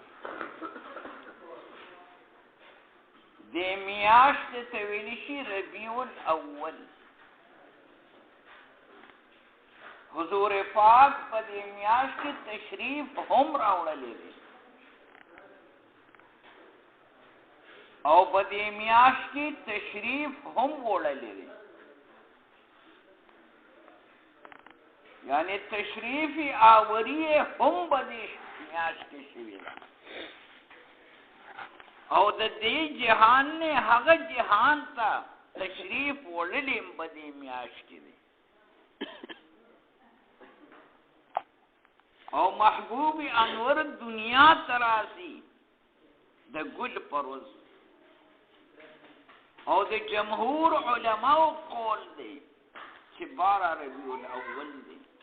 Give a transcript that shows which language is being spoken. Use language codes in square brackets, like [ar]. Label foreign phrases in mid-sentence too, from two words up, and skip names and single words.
[ps] د میاشتې ته ویل شي ربیع الاول حضور پاک په دې میاشت کې تشریف هم راوړلی دی او په دې میاشت کې تشریف هم وړلی دی یعنی تشریف آوری هم په دې میاشت کې شوی دی او د دې جهان نه هغه جهان ته تشریف وړلی په دې میاشت کې دی او محبوب انور دنیا تراسی د ګل پروز او د جمهور علماء قول دی چې 12 ربیع الاول دی